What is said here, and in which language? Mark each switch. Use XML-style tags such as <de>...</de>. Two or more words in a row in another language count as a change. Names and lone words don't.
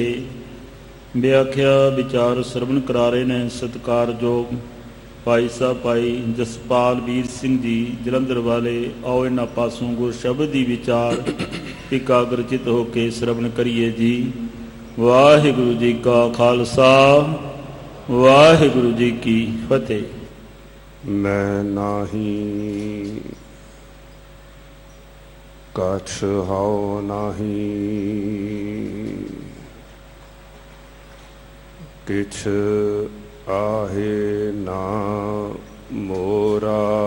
<pa>ਵਿਆਖਿਆ ਵਿਚਾਰ ਸ਼ਰਵਣ ਕਰਾ ਰਹੇ ਨੇ ਸਤਿਕਾਰਯੋਗ ਭਾਈ ਸਾਹਿਬ ਭਾਈ ਜਸਪਾਲ ਵੀਰ ਸਿੰਘ ਜੀ ਜਲੰਧਰ ਵਾਲੇ। ਆਓ ਇਹਨਾਂ ਪਾਸੋਂ ਗੁਰ ਸ਼ਬਦ ਦੀ ਵਿਚਾਰ ਇਕਾਗਰਚਿਤ ਹੋ ਕੇ ਸ਼ਰਵਣ ਕਰੀਏ ਜੀ। ਵਾਹਿਗੁਰੂ ਜੀ ਕਾ ਖਾਲਸਾ ਵਾਹਿਗੁਰੂ ਜੀ ਕੀ ਫਤਿਹ। ਮੈਂ ਨਾਹੀ ਕਛ ਹਾਓ ਨਾਹੀ ਕਿਛ ਆਹੇ ਨਾ ਮੋਰਾ।</pa>